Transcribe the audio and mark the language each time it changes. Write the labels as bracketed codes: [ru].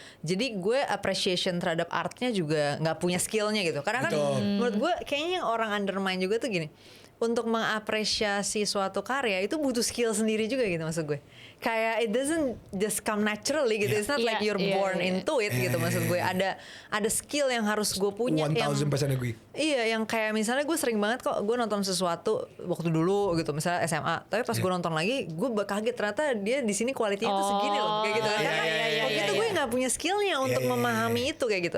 [id] Jadi gue appreciation terhadap artnya juga nggak punya skillnya gitu. Karena kan menurut gue kayaknya yang orang undermine juga tuh gini. Untuk mengapresiasi suatu karya itu butuh skill sendiri juga gitu maksud gue. Kayak [en] it doesn't just come naturally [id] gitu. [en] It's not like you're born into it [id] gitu maksud gue. Ada skill yang harus gue punya. [en] 1000% agree. [id] Iya, yang kayak misalnya gue sering banget kok gue nonton sesuatu waktu dulu gitu, misalnya SMA. Tapi pas gue nonton lagi, gue kaget ternyata dia di sini kualitinya tuh segini loh, kayak gitu. Karena waktu itu gue nggak punya skillnya untuk memahami itu kayak gitu.